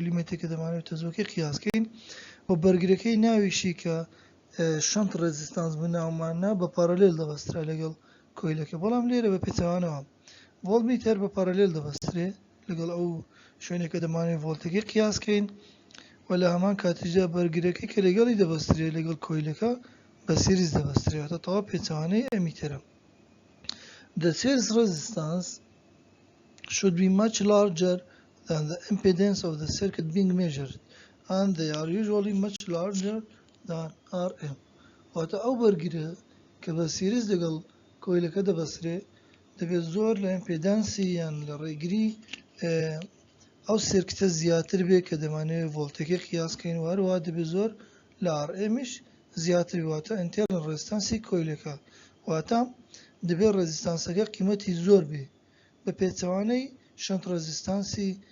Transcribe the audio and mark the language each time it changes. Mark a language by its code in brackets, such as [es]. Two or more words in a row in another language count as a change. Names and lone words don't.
[ckb] ئلیمنتێک کە دەمانەوێت تەزۆکەی قیاسکەین و بەرگرەکەی ناویشی کە [en] shunt resistance [ckb] بناومانە بە پارالێل دەبەسترا لەگەڵ کۆیلەکە، بەڵام لێرە بە پێچەوانەوە ڤۆڵتمیتەر بە پارالێل دەبەسترێت لەگەڵ ئەو شوێنێکە دەمانێت ڤۆڵتەکەی قیاسکەین و لە هەمان کاتیشدا بەرگرەکەی کە لەگەڵی دەبەسترێت لەگەڵ کۆیلەکە بە سیریز دەبەسترێت تا تەواو پێچەوانەی ئەمیتەرە. [en] The series resistance should be much larger than the impedance of the circuit being measured and they are usually much larger than RM. [ckb] واتە ئەو بەرگرە کە بە سیریز لەگەڵ کۆیلەکە دەبەسترێت دەبێت زۆر لە ئیمپێدانسی یان لە ڕێگری ئەو سێرکتە زیاتر بێت کە دەمانەوێت ڤۆڵتەکەی قیاسکەین، وهەروەها دەبێت زۆر لە RMش زیاتر واتە [en] internal resistance [ckb] کۆیلەکە، واتە دەبێت ڕێزیستانسەکە قیمەتی زۆر بێ بە پێچەوانەی [en] shunt resistance